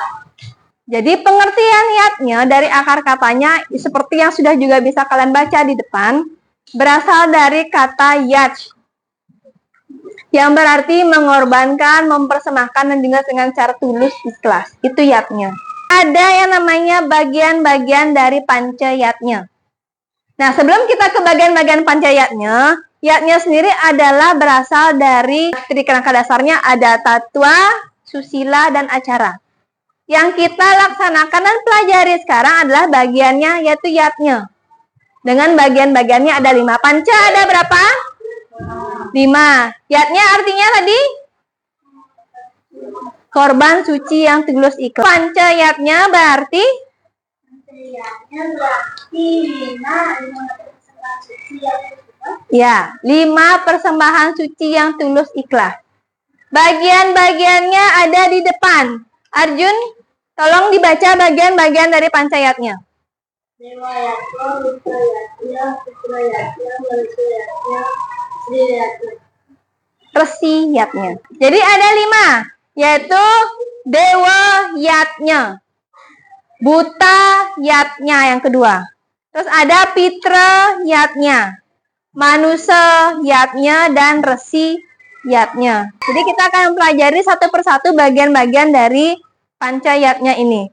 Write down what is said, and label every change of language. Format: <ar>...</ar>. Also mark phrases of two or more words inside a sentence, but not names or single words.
<id>Jadi pengertian yatnya dari akar katanya seperti yang sudah juga bisa kalian baca di depan, berasal dari kata yat yang berarti mengorbankan, mempersembahkan, dan juga dengan cara tulus ikhlas. Itu yatnya. Ada yang namanya bagian-bagian dari panca yatnya. Nah, sebelum kita ke bagian-bagian panca yatnya, yatnya sendiri adalah berasal dari kerangka dasarnya ada tatwa, susila, dan acara. Yang kita laksanakan dan pelajari sekarang adalah bagiannya, yaitu yatnya. Dengan bagian-bagiannya ada 5. Panca ada berapa? 5. Yatnya artinya tadi? Korban suci yang tulus ikhlas. Panca yatnya berarti? Yatnya berarti 5 persembahan suci yang Ya, 5 persembahan suci yang tulus ikhlas. Bagian-bagiannya ada di depan. Arjun, tolong dibaca bagian-bagian dari pancayatnya. Dewa yatnya, Rupa yatnya, Putra yatnya, Manusia yatnya, Sri yatnya. Resi yatnya. Jadi ada 5, yaitu Dewa yatnya, Buta yatnya yang kedua. Terus ada Pitra yatnya, Manusia yatnya, dan Resi yatnya. Jadi kita akan pelajari satu persatu bagian-bagian dari pancayatnya ini.</id>